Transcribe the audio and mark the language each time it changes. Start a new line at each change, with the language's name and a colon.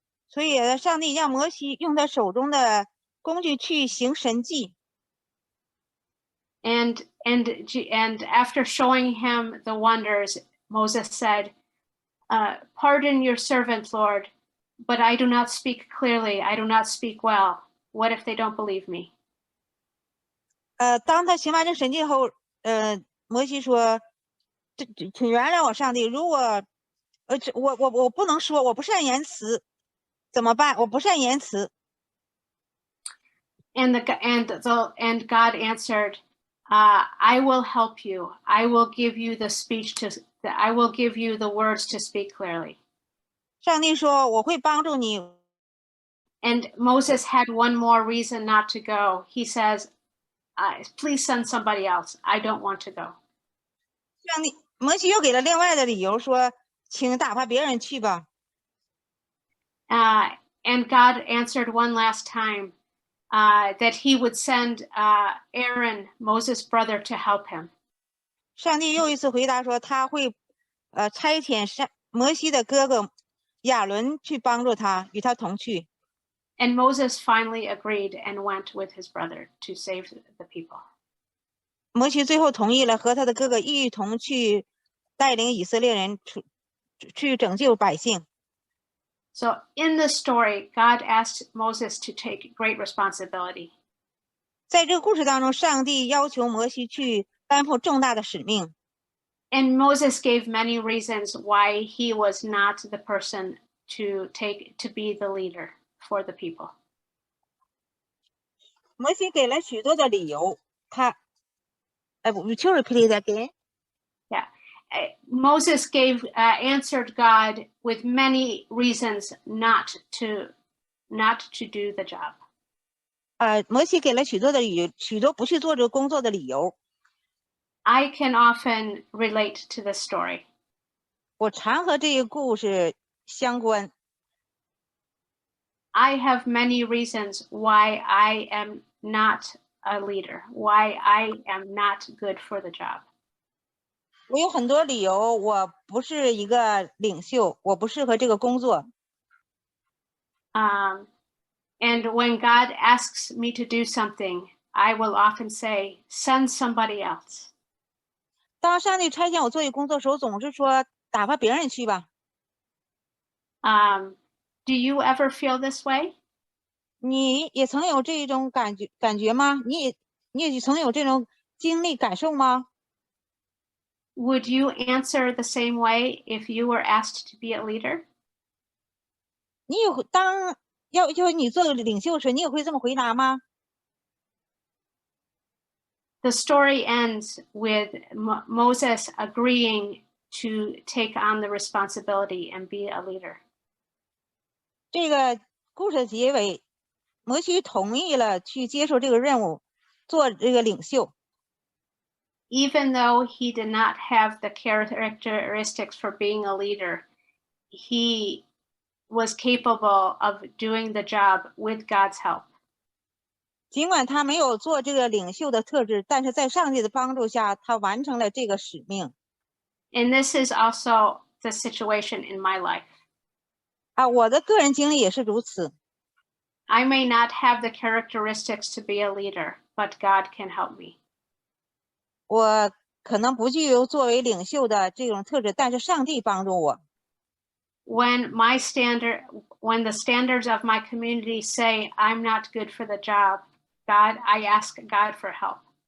Chinese: 所以上帝让摩西用他手中的工具去行神迹。
English: And after showing him the wonders, Moses said, pardon your servant, Lord, but I do not speak clearly. I do not speak well. What if they don't believe me?
Chinese: 当他行完这神迹后，摩西说：“请原谅我，上帝。如果我不能说，我不善言辞，怎么办？我不善言辞。”
English: And God answered, I will help you. I will give you the I will give you the words to speak clearly.
Chinese: 上帝说：“我会帮助你，
English: And Moses had one more reason not to go. He says, please send somebody else. I don't want to go.
Chinese: 上帝摩西又给了另外的理由说，请打发别人去吧。
English: And God answered one last time that he would send Aaron, Moses' brother, to help him.
Chinese: 上帝又一次回答说，他会差遣摩西的哥哥亚伦去帮助他，与他同去。
English: And Moses finally agreed and went with his brother to save the people.
Chinese: 摩西最后同意了，和他的哥哥一同去带领以色列人去拯救百姓。
English: So in the story, God asked Moses to take great responsibility.
Chinese: 在这个故事当中，上帝要求摩西去担负重大的使命。
English: And Moses gave many reasons why he was not the person to be the leader for the people.
Chinese: 摩西给了许多的理由，
English: would you repeat it again? Yeah. Moses answered God with many reasons not to do the job.
Chinese: 摩西给了许多的理由，许多不去做这个工作的理由。
English: I can often relate to this story.
Chinese: 我常和这个故事相关。
English: I have many reasons why I am not a leader, why I am not good for the job.
Chinese: 我有很多理由，我不是一个领袖，我不适合这个工作。
English: And when God asks me to do something, I will often say, send somebody else.
Chinese: 当上帝差遣我做一个工作的时候，总是说打发别人去吧。
English: Do you ever feel this way?
Chinese: 你也曾有这种感觉吗？你也曾有这种经历感受吗？
English: Would you answer the same way if you were asked to be a leader?
Chinese: 你有当要求你做领袖时，你也会这么回答吗？
English: The story ends with Moses agreeing to take on the responsibility and be a leader.
Chinese: 这个故事的结尾，摩西同意了去接受这个任务，做这个领袖。
English: Even though he did not have the characteristics for being a leader, he was capable of doing the job with God's help.
Chinese: 尽管他没有做这个领袖的特质，但是在上帝的帮助下，他完成了这个使命。
English: And this is also the situation in my life.
Chinese: 我的个人经历也是如此。
English: I may not have the characteristics to be a leader, but God can help me.
Chinese: 我可能不具有作为领袖的这种特质，但是上帝帮助我。
English: When the standards of my community say I'm not good for the job, I ask God for help.